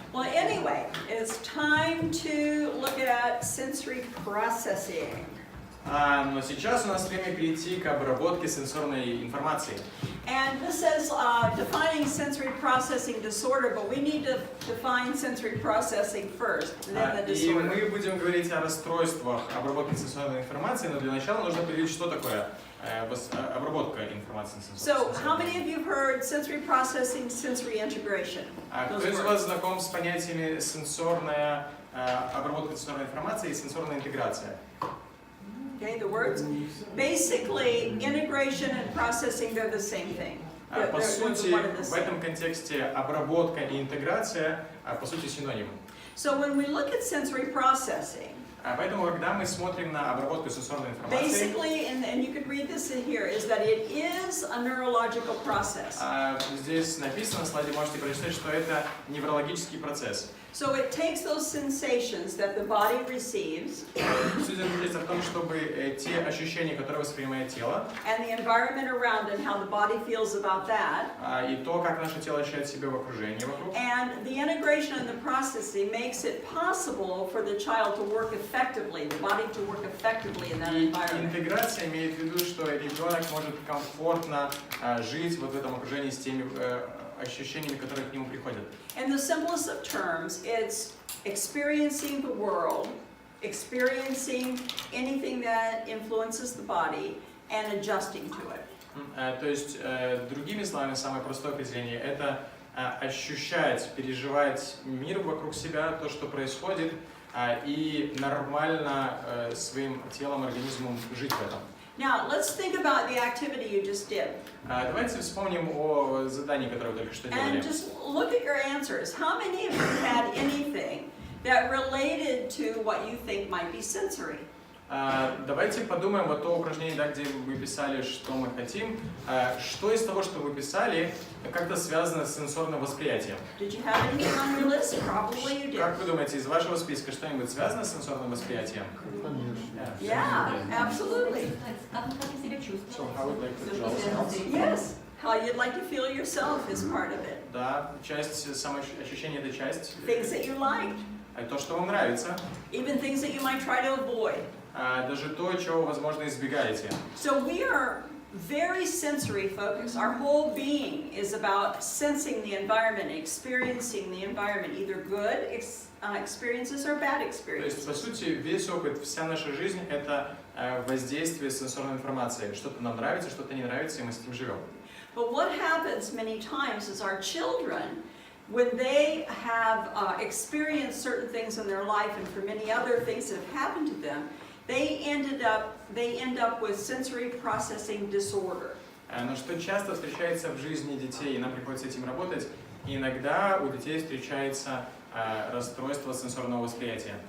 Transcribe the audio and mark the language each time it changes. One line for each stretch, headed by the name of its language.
English: Well, anyway, it's time to look at sensory processing.
Russian: Но сейчас у нас время перейти к обработке сенсорной информации.
English: And this is defining sensory processing disorder, but we need to define sensory processing first, then the
Russian: И
English: disorder.
Russian: мы будем говорить о расстройствах обработки сенсорной информации, но для начала нужно определить, что такое обработка информации сенсорной.
English: So, how many of you have heard sensory processing, sensory integration?
Russian: Кто из вас знаком с понятиями сенсорная обработка сенсорной информации и сенсорная интеграция?
English: Okay, the words. Basically, integration and processing, they're the same thing.
Russian: По сути, в этом контексте обработка и интеграция, по сути, синонимы.
English: So when we look at sensory processing,
Russian: Поэтому, когда мы смотрим на обработку сенсорной информации,
English: basically, and you could read this in here, is that it is a neurological process.
Russian: Здесь написано, на слайде можете прочитать, что это неврологический процесс.
English: So it takes those sensations that the body receives,
Russian: Суть заключается в том, чтобы те ощущения, которые воспринимает тело,
English: and the environment around and how the body feels about that,
Russian: и то, как наше тело ощущает себя в окружении вокруг,
English: and the integration and the processing makes it possible for the child to work effectively, the body to work effectively in that
Russian: и
English: environment.
Russian: интеграция имеет в виду, что ребенок может комфортно жить вот в этом окружении с теми ощущениями, которые к нему приходят.
English: In the simplest of terms, it's experiencing the world, experiencing anything that influences the body, and adjusting to it.
Russian: То есть, другими словами, самое простое определение – это ощущать, переживать мир вокруг себя, то, что происходит, и нормально своим телом, организмом жить в этом.
English: Now, let's think about the activity you just did.
Russian: Давайте вспомним о задании, которое вы только что делали.
English: And just look at your answers. How many of you had anything that related to what you think might be sensory?
Russian: Давайте подумаем вот то упражнение, да, где вы писали, что мы хотим. Что из того, что вы писали, как-то связано с сенсорным восприятием?
English: Did you have anything on your list? Probably you did.
Russian: Как вы думаете, из вашего списка что-нибудь связано с сенсорным восприятием?
English: Yeah, absolutely. So how would like to feel? Yes, how you'd like to feel yourself is part of it.
Russian: Да, часть самоощущения – это часть.
English: Things that you liked.
Russian: То, что вам нравится.
English: Even things that you might try to avoid.
Russian: Даже то, чего, возможно, избегаете.
English: So we are very sensory focused. Our whole being is about sensing the environment, experiencing the environment, either good experiences or bad
Russian: То есть,
English: experiences.
Russian: по сути, весь опыт, вся наша жизнь – это воздействие сенсорной информации. Что-то нам нравится, что-то не нравится, и мы с этим живем.
English: But what happens many times is our children, when they have experienced certain things in their life and for many other things that have happened to them, they end up with sensory processing disorder.
Russian: Но что часто встречается в жизни детей, и нам приходится с этим работать, иногда у детей встречается расстройство сенсорного восприятия.